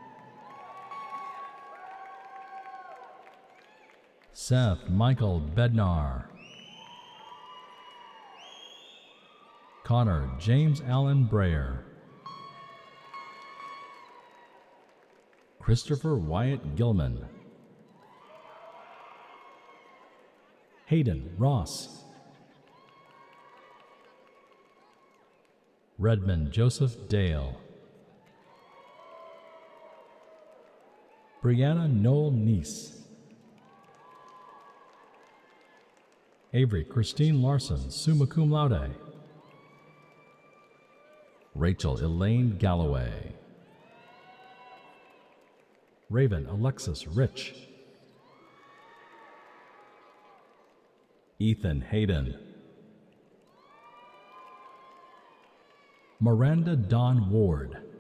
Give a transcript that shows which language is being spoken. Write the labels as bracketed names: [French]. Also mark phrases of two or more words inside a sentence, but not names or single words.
[English] Seth Michael Bednar. Connor James Allen Brayer. Christopher Wyatt Gilman. Hayden Ross. Redmond Joseph Dale. Brianna Noel Neese. Avery Christine Larson, [Latin] summa cum laude. [English] Rachel Elaine Galloway. Raven Alexis Rich. Ethan Hayden. Miranda Dawn Ward.